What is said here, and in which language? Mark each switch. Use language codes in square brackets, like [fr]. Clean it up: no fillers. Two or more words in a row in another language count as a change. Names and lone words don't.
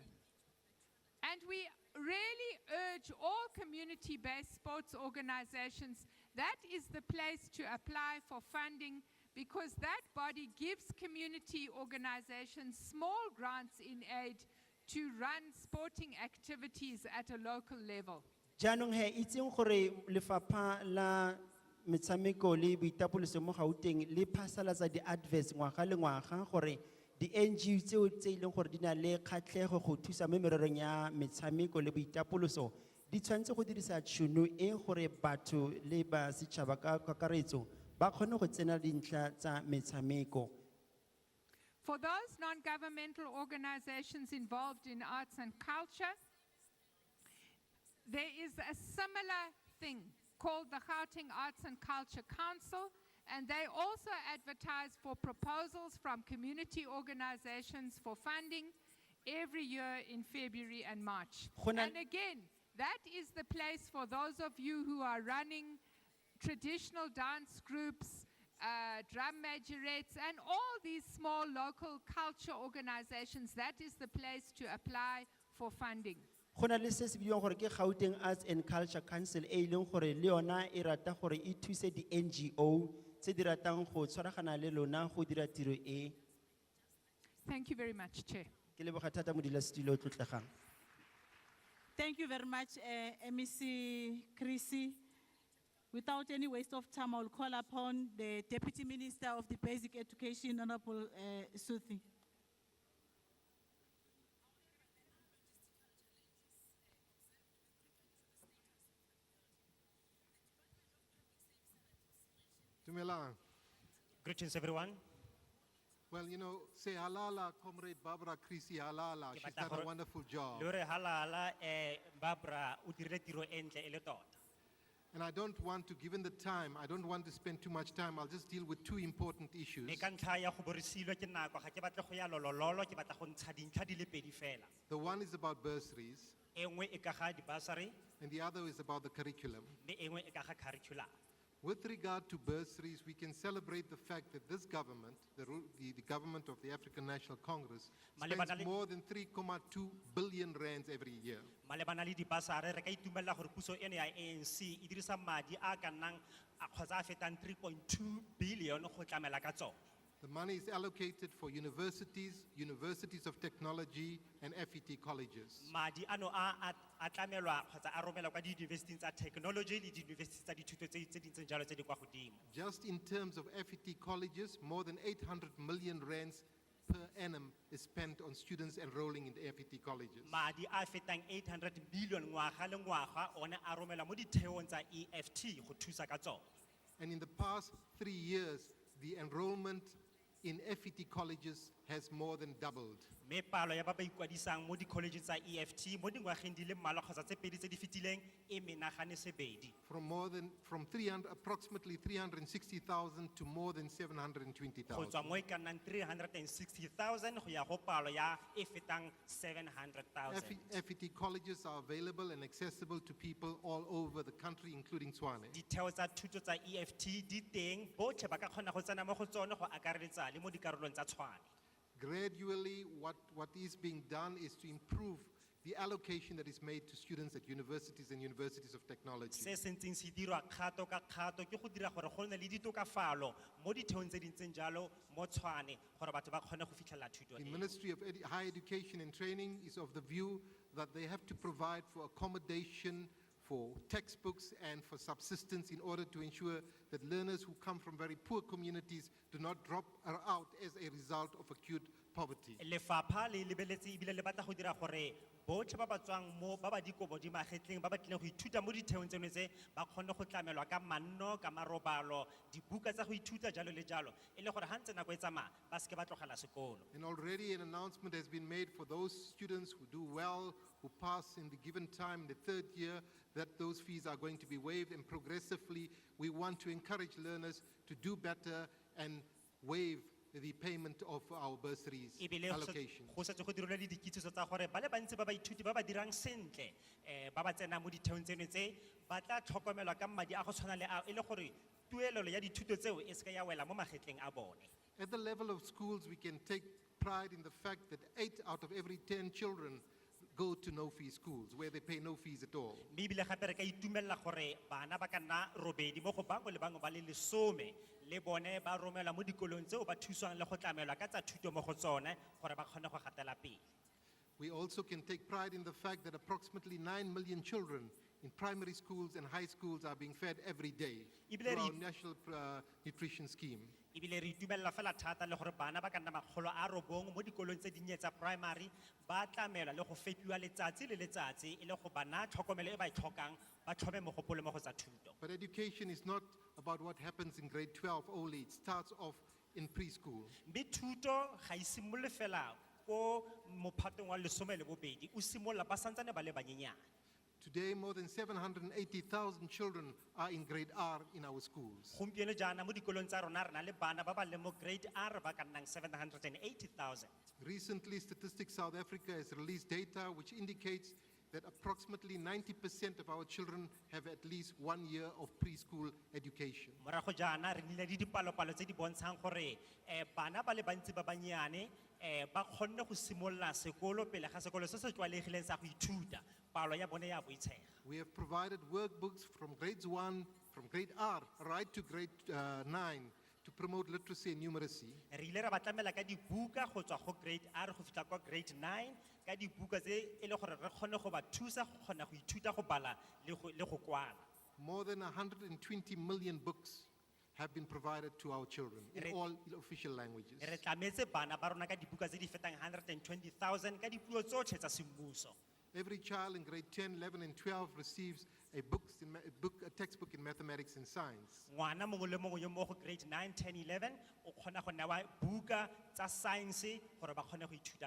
[en] And we really urge all community-based sports organizations, that is the place to apply for funding, because that body gives community organizations small grants in aid to run sporting activities at a local level. [tn] Jaanong he itseng gore lefapha la metshameko le boitapoloso mo Gauteng le phasalatsa di adverts ngwaga le ngwaga gore di NGO tseo tse ileng gore di na le kgatlhego go thusa mo mererong ya metshameko le boitapoloso di tshwanetse go dirisa tšhono e gore batho le ba setšhaba ka kakaretso ba kgone go tsena dintlha tsa metshameko. [en] For those non-governmental organizations involved in arts and culture, there is a similar thing called the Gauteng Arts and Culture Council, and they also advertise for proposals from community organizations for funding every year in February and March. And again, that is the place for those of you who are running traditional dance groups, drum majorettes, and all these small local culture organizations. That is the place to apply for funding. [tn] Gona le se se bidiwang gore ke Gauteng Arts and Culture Council e leng gore le yona e rata gore e thuse di NGO tse di ratang go tshwaragana le lona go dira tiro e. [en] Thank you very much, Chair. [tn] Ke leboga thata modulasetulo o tlotlegang. [en] Thank you very much, MEC Chrissy. Without any waste of time, I will call upon the Deputy Minister of the Basic Education, Honorable Suthi. [tn] Dumelang. [en] Greetings, everyone. Well, you know, say halala, Comrade Barbara Chrissy halala. She's done a wonderful job. [tn] Lore halala Barbara o dirile tiro e ntle e le tota. [en] And I don't want to, given the time, I don't want to spend too much time. I'll just deal with two important issues. [tn] Le ka ntlha ya go borisilwe ke nako ga ke batle go ya lolololo ke batla go ntsha dintlha di le pedi fela. [en] The one is about bursaries. [tn] E nngwe e ka ga di bursary [en] and the other is about the curriculum. [tn] le e nngwe e ka ga curriculum. [en] With regard to bursaries, we can celebrate the fact that this government, the government of the African National Congress, [tn] Malebana [en] spends [tn] le- [en] more than 3.2 billion rands every year. [tn] malebana le dibasare re ka itumelela gore puso eno ya ANC e dirisa madi a ka nnang a kgotsa a fetang 3.2 billion go tlamela ka tsone. [en] The money is allocated for universities, universities of technology, and FET colleges. [tn] Madi ano a tlamelwa kgotsa a romelwa kwa di-university tsa technology le di-university tsa dithuto tse di ntseng jalo tse di kwa godimo. [en] Just in terms of FET colleges, more than 800 million rands per annum is spent on students enrolling in the FET colleges. [tn] Madi a fetang 800 billion ngwaga le ngwaga one a romelwa mo ditheong tsa EFT go thusa ka tsone. [en] And in the past 3 years, the enrollment in FET colleges has more than doubled. [tn] Me palo ya ba ba ikwadisang mo di-college tsa EFT mo dingwageng di le mmalwa kgotsa tse pedi tse di fetileng e menagane sebedi. [en] From approximately 360,000 to more than [tn] Go [en] 720,000. [tn] tswa mo e ka nnang 360,000 go ya go palo ya e fetang 700,000. [en] FET colleges are available and accessible to people all over the country, including Tswane. [tn] Ditheo tsa thuto tsa EFT di teng botlhe ba ka kgona go tsena mo go tsone go akareletsa le mo dikarolong tsa Tshwane. [en] Gradually, what is being done is to improve the allocation that is made to students at universities and universities of technology. [tn] Se se ntseng se dirwa kgato ka kgato ke go dira gore go nne le ditokafalo mo ditheong tse di ntseng jalo mo Tshwane gore batho ba kgone go fitlhelela thuto [en] The [tn] eo. [en] Ministry of Higher Education and Training is of the view that they have to provide for accommodation, for textbooks, and for subsistence in order to ensure that learners who come from very poor communities do not drop out as a result of acute poverty. [tn] Lefapha le lebeletse ebile le batla go dira gore botlhe ba ba tswang mo ba ba dikobo di magetleng ba ba tlileng go ithuta mo ditheong tseno tse ba kgone go tlamelwa ka manno ka marobalo dibuka tsa go ithuta jalo le jalo e le gore ha ntse nako e tsamaya ba seke ba tlogela sekolo. [en] And already an announcement has been made for those students who do well, who pass in the given time, the third year, that those fees are going to be waived, and progressively we want to encourage learners to do better and waive the payment of our bursaries [tn] Ebile [en] allocation. [tn] go setse go dirilwe le dikitsiso tsa gore ba le bantsi ba baithuti ba ba dirang sentle ba ba tsena mo ditheong tseno tse ba tla tlhokomelwa ka madi a go tshwana le a e le gore tuelelo ya dithuto tseo e seke ya wela mo magetleng a bone. [en] At the level of schools, we can take pride in the fact that 8 out of every 10 children go to no-fee schools where they pay no fees at all. [tn] Mme ebile gape re ka itumelela gore bana ba ka nna robedi mo go bangwe le bangwe ba le 10 le bone ba romelwa mo dikolong tseo ba thuswang le go tlamelwa ka tsa thuto mo go tsone gore ba kgone go gatela pele. [en] We also can take pride in the fact that approximately 9 million children in primary schools and high schools are being fed every day [tn] Ebile [en] through [tn] re- [en] our national nutrition scheme. [tn] Ebile re itumelela fela thata le gore bana ba ka nna 900 mo dikolong tse dinnye tsa primary ba tlamelwa le go fepiwa letsatsi le letsatsi e le go bana tlhokomelo e ba e tlhokang ba tlhome mogopolo mo go tsa thuto. [en] But education is not about what happens in grade 12 only. It starts off in preschool. [tn] Mme thuto ga e simolole fela ko mophatong wa 12 o simolola ba santsane ba le banyenyane. [en] Today, more than 780,000 children are in grade R in our schools. [tn] Gompieno jaana mo dikolong tsa rona re na le bana ba ba leng mo grade R ba ka nnang 780,000. [en] Recently, Statistics South Africa has released data which indicates that approximately 90% of our children have at least 1 year of preschool education. [tn] Morago jaana re nnile le dipalopalo tse di bontshang gore bana ba le bantsi ba bannyane ba kgonne go simolola sekolo pele ga sekolo se se tlwaelegileng sa go ithuta palo ya bone ya boitshega. [en] We have provided workbooks from grades 1, from grade R, right to grade 9 to promote literacy and numeracy. [tn] Re ile ra ba tlamela ka dibuka go tswa go grade R go fitlha kwa grade 9 ka dibuka tse e le gore re kgone go ba thusa go kgona go ithuta go bala le go kwala. [en] More than 120 million books have been provided to our children in all official languages. [tn] Re tlametse bana ba rona ka dibuka tse di fetang 120,000 ka dipuo tsotlhe tsa semmuso. [en] Every child in grade 10, 11, and 12 receives a textbook in mathematics and science. [tn] Ngwana mongwe le mongwe yo mo go grade 9, 10, 11 o kgona go newa buka tsa science gore ba kgone go ithuta ka